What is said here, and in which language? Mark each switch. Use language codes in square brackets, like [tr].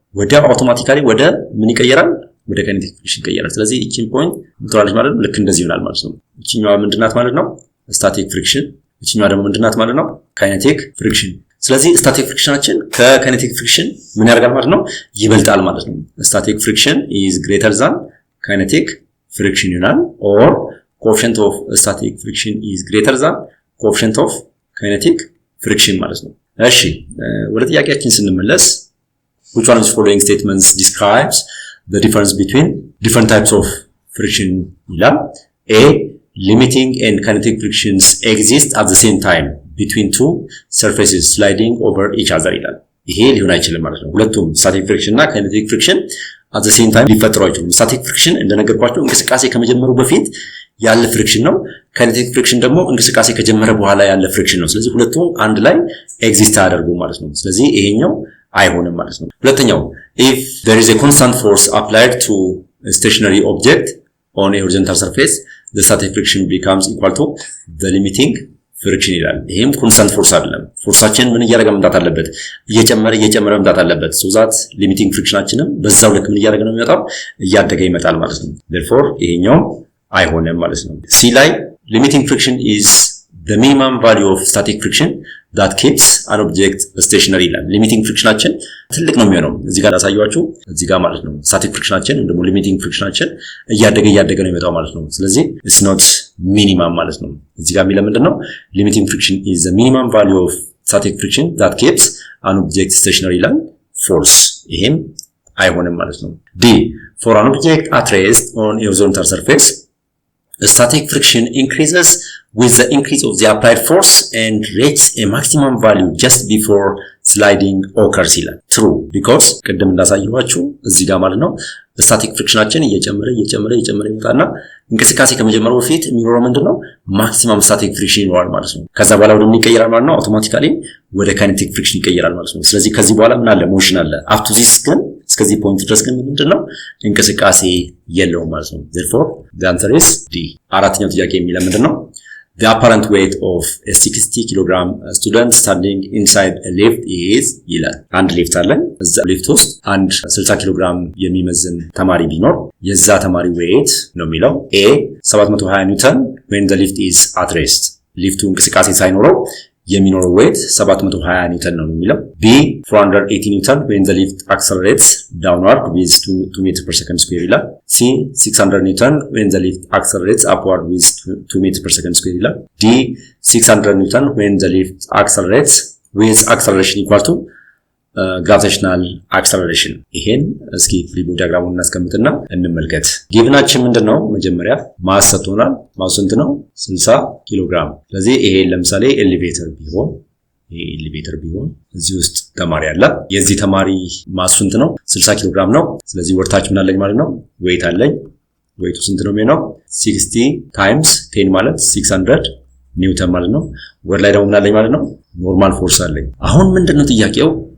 [am] ወዲያው አውቶማቲካሊ ወደ ምን ይቀየራል? ወደ ካይኔቲክ ፍሪክሽን ይቀየራል። ስለዚህ እቺን ፖይንት ምትራለች ማለት ነው። ልክ እንደዚህ ይሆናል ማለት ነው። እቺኛዋ ምንድናት ማለት ነው? ስታቲክ ፍሪክሽን። እቺኛዋ ደግሞ ምንድናት ማለት ነው? ካይኔቲክ ፍሪክሽን። ስለዚህ ስታቲክ ፍሪክሽናችን ከካይኔቲክ ፍሪክሽን ምን ያደርጋል ማለት ነው? ይበልጣል ማለት ነው። [en] ስታቲክ ፍሪክሽን is greater than kinetic friction [am] ይሆናል። [en] or coefficient of static friction is greater than coefficient of kinetic friction [am] ማለት ነው። እሺ ወደ ጥያቄያችን ስንመለስ [en] which one of the following statements describes the difference between different types of friction [am] ይላል። [en] A limiting and kinetic frictions exist at the same time between two surfaces sliding over each other [am] ይላል። ይሄ ሊሆን አይችልም ማለት ነው። ሁለቱም ስታቲክ ፍሪክሽን እና ካይኔቲክ ፍሪክሽን [en] at the same time [am] ሊፈጠሩ አይችሉም። ስታቲክ ፍሪክሽን እንደነገርኳችሁ እንቅስቃሴ ከመጀመሩ በፊት ያለ ፍሪክሽን ነው። ካይኔቲክ ፍሪክሽን ደግሞ እንቅስቃሴ ከጀመረ በኋላ ያለ ፍሪክሽን ነው። ስለዚህ ሁለቱም አንድ ላይ ኤግዚስት አያደርጉም ማለት ነው። ስለዚህ ይሄኛው አይሆንም ማለት ነው። ሁለተኛው [en] if there is a constant force applied to a stationary object on a horizontal surface the static friction becomes equal to the limiting friction [am] ይላል። ይሄም ኮንስታንት ፎርስ አይደለም። ፎርሳችን ምን እያደረገ መምጣት አለበት? እየጨመረ መምጣት አለበት። [en] so that [am] limiting frictionአችንም በዛው ልክ ምን እያደረገ ነው የሚመጣው? እያደገ ይመጣል ማለት ነው። [en] therefore [am] ይሄኛው አይሆንም ማለት ነው። C ላይ [en] limiting friction is the minimum value of static friction that keeps an object stationary [am] ይላል። ሊሚቲንግ ፍሪክሽናችን ትልቅ ነው የሚሆነው። እዚህ ጋር አሳያችሁ እዚህ ጋር ማለት ነው። ስታቲክ ፍሪክሽናችን ደግሞ ሊሚቲንግ ፍሪክሽናችን እያደገ ነው የሚመጣው ማለት ነው። ስለዚህ [en] it's not minimum [am] ማለት ነው። እዚህ ጋር የሚለው ምንድነው? [en] limiting friction is the minimum value of static friction that keeps an object stationary [am] ይላል። [en] false [am] ይሄም አይሆንም ማለት ነው። [en] D for an object at rest on a horizontal surface static friction increases with the increase of the applied force and reaches a maximum value just before sliding occurs ይላል። true because [am] ቅድም እንዳሳየኋችሁ እዚህ ጋር ማለት ነው ስታቲክ ፍሪክሽናችን እየጨመረ ይመጣና እንቅስቃሴ ከመጀመሩ በፊት የሚኖረው ምንድነው? ማክሲመም ስታቲክ ፍሪክሽን ይኖራል ማለት ነው። ከዛ በኋላ ወደ ምን ይቀየራል ማለት ነው? አውቶማቲካሊ ወደ ካይኔቲክ ፍሪክሽን ይቀየራል ማለት ነው። ስለዚህ ከዚህ በኋላ ምን አለ? ሞሽን አለ። [en] up to this [am] ግን እስከዚህ ፖይንት ድረስ ግን ምንድነው? እንቅስቃሴ የለውም ማለት ነው። [en] therefore the answer is D። [am] አራተኛው ጥያቄ የሚለው ምንድነው? [en] The apparent weight of a 60 kg student standing inside a lift is [am] ይላል። አንድ ሊፍት አለ። እዛ ሊፍት ውስጥ አንድ 60 ኪሎ ግራም የሚመዝን ተማሪ ቢኖር የዛ ተማሪ weight ነው የሚለው A 720 ኒውተን [en] when the lift is at rest [am] ሊፍቱ እንቅስቃሴ ሳይኖረው [en] የሚኖረው weight 720 ኒውተን ነው የሚለው B 480 ኒውተን when the lift accelerates downward with 2 meters per second square ይላል C 600 ኒውተን when the lift accelerates upward with 2 meters per second square ይላል D 600 ኒውተን when the lift accelerates with acceleration equal to gravitational acceleration [am] ይሄን እስኪ ፍሪቦ ዲያግራሙን እናስቀምጥና እንመልከት። ጊቭናችን ምንድነው? መጀመሪያ ማስ ሰጥቶናል። ማሱ ስንት ነው? 60 ኪሎ ግራም። ስለዚህ ይሄ ለምሳሌ ኤሌቬተር ቢሆን እዚህ ውስጥ ተማሪ አለ። የዚህ ተማሪ ማሱ ስንት ነው? 60 ኪሎ ግራም ነው። ስለዚህ ወርታች ምን አለኝ ማለት ነው? ዌይት አለኝ። ዌይቱ ስንት ነው የሚሆነው? 60 ታይምስ 10 ማለት 600 ኒውተን ማለት ነው። ወር ላይ ደግሞ ምን አለኝ ማለት ነው? ኖርማል ፎርስ አለኝ። አሁን ምንድነው ጥያቄው?